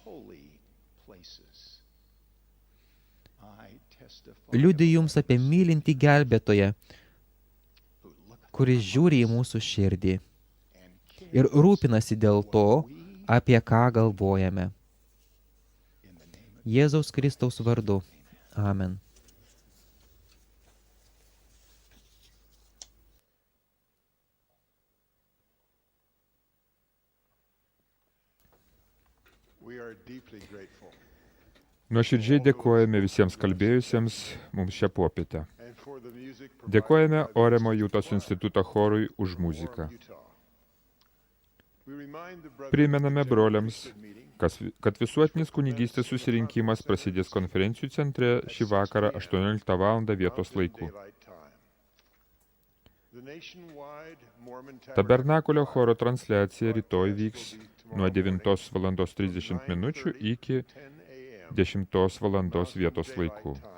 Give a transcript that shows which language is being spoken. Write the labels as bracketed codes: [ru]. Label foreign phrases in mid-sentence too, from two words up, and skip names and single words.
[lt] Liudiju jums apie mylintį gelbėtoją, kuris žiūri į mūsų širdį ir rūpinasi dėl to, apie ką galvojame. Jėzaus Kristaus vardu. Amen. [en] We are deeply grateful. [lt] Nuoširdžiai dėkojame visiems kalbėjusiems mums šią popietę. [en] And for the music [lt] Dėkojame Oremo Jutos instituto chorui už muziką. Primename broliams, kad visuotinis kunigystės susirinkimas prasidės konferencijų centre šį vakarą 18 val. Vietos laiku. Tabernakulio choro transliacija rytoj vyks nuo 9:30 minučių iki 10 valandos vietos laiku.